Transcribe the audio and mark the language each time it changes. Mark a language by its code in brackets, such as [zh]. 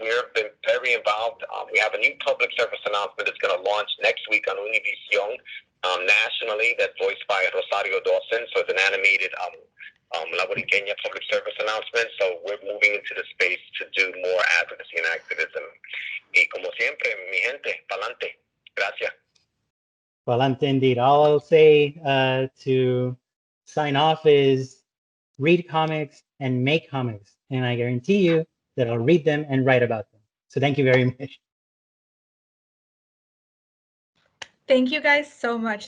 [en] We've been very involved. We have a new public service announcement that's going to launch next week on Univision nationally, that's voiced by Rosario Dawson. So it's an animated La Boriqueña public service announcement. So we're moving into the space to do more advocacy and activism. [es] Y como siempre, mi gente, pa'lante. Gracias. [en] Pa'lante indeed. All I'll say to sign off is read comics and make comics. And I guarantee you that I'll read them and write about them. So thank you very much. Thank you guys so much.